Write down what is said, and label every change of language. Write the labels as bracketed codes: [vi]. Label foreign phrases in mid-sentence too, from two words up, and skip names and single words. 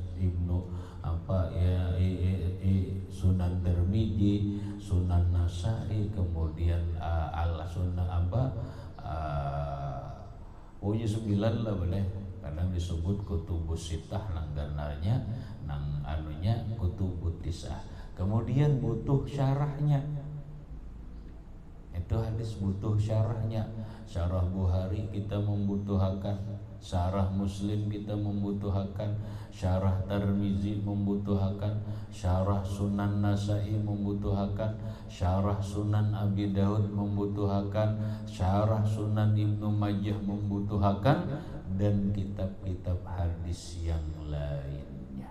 [id] Sunan Tirmidzi, Sunan Nasai, kemudian Al-Sunan pokoknya 9 lah boleh. Kadang disebut [ar] الكتب الستة, [id] nang ganarnya, nang anunya [ar] الكتب التسعة. [id] Kemudian butuh syarahnya. Itu hadis butuh syarahnya. Syarah Bukhari kita membutuhkan, syarah Muslim kita membutuhkan, syarah Tirmizi membutuhkan, syarah Sunan Nasai membutuhkan, syarah Sunan Abi Daud membutuhkan, syarah Sunan Ibnu Majah membutuhkan, dan kitab-kitab hadis yang lainnya.